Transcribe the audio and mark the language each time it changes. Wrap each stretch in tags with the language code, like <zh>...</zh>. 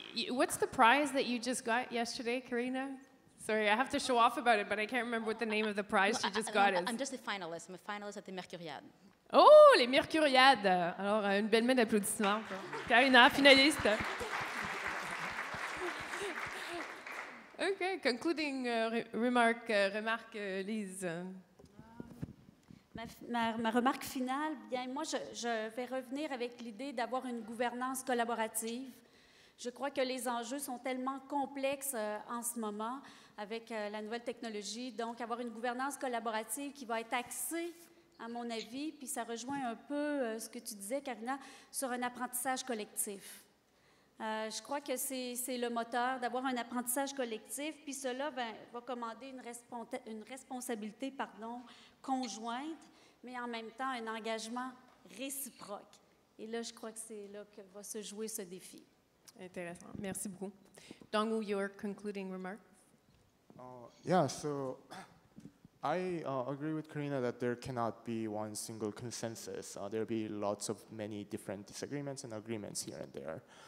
<en>What's the prize that you just got yesterday, Karina? Sorry, I have to show off about it, but I can't remember what the name of the prize she just got is. I'm just a finalist. I'm a finalist at the Mercuriade.</en> <fr>Oh, les Mercuriades! Alors, une belle main d'applaudissements pour Karina, finaliste.</fr> <en>OK, concluding remarque, Lise.</en> <fr>Ma remarque finale, bien, moi, je vais revenir avec l'idée d'avoir une gouvernance collaborative. Je crois que les enjeux sont tellement complexes en ce moment avec la nouvelle technologie. Donc, avoir une gouvernance collaborative qui va être axée, à mon avis, puis ça rejoint un peu ce que tu disais, Karina, sur un apprentissage collectif. Je crois que c'est le moteur d'avoir un apprentissage collectif, puis cela va commander une responsabilité conjointe, mais en même temps un engagement réciproque. Et là, je crois que c'est là que va se jouer ce défi. Intéressant. Merci beaucoup.</fr> <en>Dongwoo, your concluding remark? Yeah, so I agree with Karina that there cannot be one single consensus. There'll be lots of many different disagreements and agreements here and there.</en>